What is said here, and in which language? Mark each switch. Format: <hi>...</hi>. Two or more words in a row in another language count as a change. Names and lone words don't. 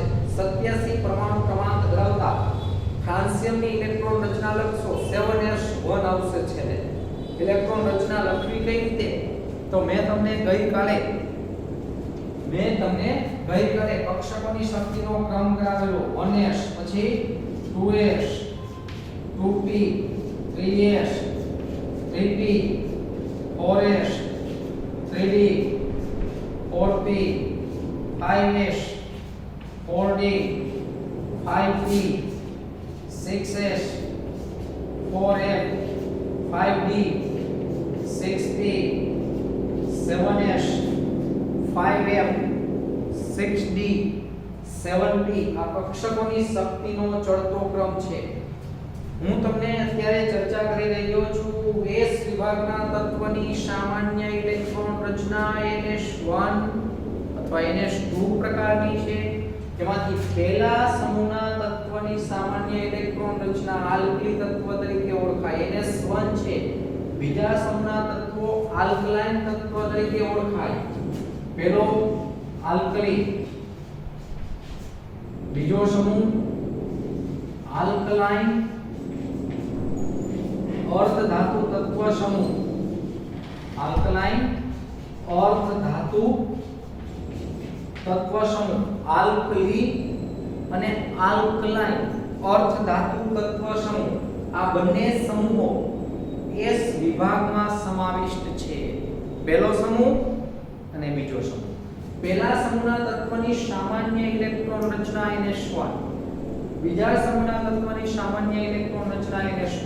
<gu>87 પરમાણુ ક્રમાંક ધરાવતા ફ્રાન્સિયમની ઇલેક્ટ્રોન રચના લખશો 7s1 આવશે છેલ્લે. ઇલેક્ટ્રોન રચના લખવી કઈ રીતે? તો મેં તમને ગઈકાલે કક્ષકોની શક્તિનો ક્રમ કરાવેલો 1s, પછી 2s, 2p, 3s, 3p, 4s, 3d, 4p, 5s, 4d, 5p, 6s, 4f, 5d, 6p, 7s, 5f, 6d, 7p આ કક્ષકોની શક્તિનો ચડતો ક્રમ છે. હું તમને અત્યારે ચર્ચા કરી રહ્યો છું S વિભાગના તત્વની સામાન્ય ઇલેક્ટ્રોન રચના NS1 અથવા NS2 પ્રકારની છે. તેમાંથી પહેલા સમૂહના તત્વની સામાન્ય ઇલેક્ટ્રોન રચના આલ્કલી તત્વ તરીકે ઓળખાય NS1 છે. બીજા સમૂહના તત્વો આલ્કલાઇન તત્વ તરીકે ઓળખાય. પહેલો આલ્કલી, બીજો સમૂહ આલ્કલાઇન અર્ધ ધાતુ તત્વ સમૂહ, આલ્કલાઇન અર્ધ ધાતુ તત્વ સમૂહ, આલ્કલી અને આલ્કલાઇન અર્ધ ધાતુ તત્વ સમૂહ આ બંને સમૂહો S વિભાગમાં સમાવિષ્ટ છે. પહેલો સમૂહ અને બીજો સમૂહ. પહેલા સમૂહના તત્વની સામાન્ય ઇલેક્ટ્રોન રચના NS1, બીજા સમૂહના તત્વની સામાન્ય ઇલેક્ટ્રોન રચના NS2.</gu>